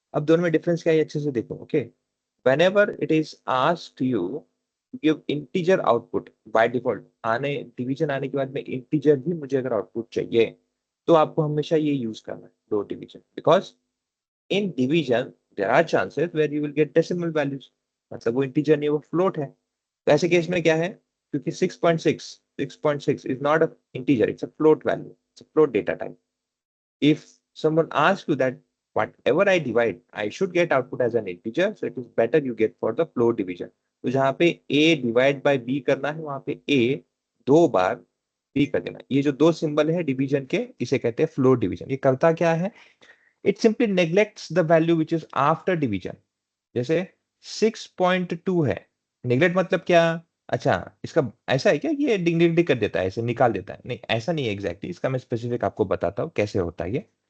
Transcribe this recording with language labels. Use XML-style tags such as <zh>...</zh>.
<hi>अब दोनों में डिफरेंस क्या है, अच्छे से देखो। Okay,</hi> <en>whenever it is asked you to give integer output by default,</en> <hi>आने डिवीजन आने के बाद में इंटीजर भी मुझे अगर आउटपुट चाहिए तो आपको हमेशा ये यूज करना है, float division,</hi> <en>because in division there are chances where you will get decimal values,</en> <hi>मतलब वो इंटीजर नहीं, वो फ्लोट है। तो ऐसे केस में क्या है, क्योंकि</hi> <en>6.6 is not a integer, it's a float value, it's a float data type. If someone asks you that whatever I divide, I should get output as an integer, so it is better you get for the float division.</en> <hi>तो जहाँ पे a divide by b करना है, वहां पे a 2 bar b कर देना। ये जो दो सिंबल है डिवीजन के, इसे कहते हैं फ्लोट डिवीजन। ये करता क्या है,</hi> <en>It simply neglects the value which is after division.</en> <hi>जैसे 6.2 है, नेग्लेक्ट मतलब क्या, अच्छा इसका ऐसा है क्या, ये डिंग डिंग डिंग कर देता है, ऐसे निकाल देता है, नहीं ऐसा नहीं है एग्जैक्टली, इसका मैं स्पेसिफिक आपको बताता हूँ कैसे होता है ये।</hi>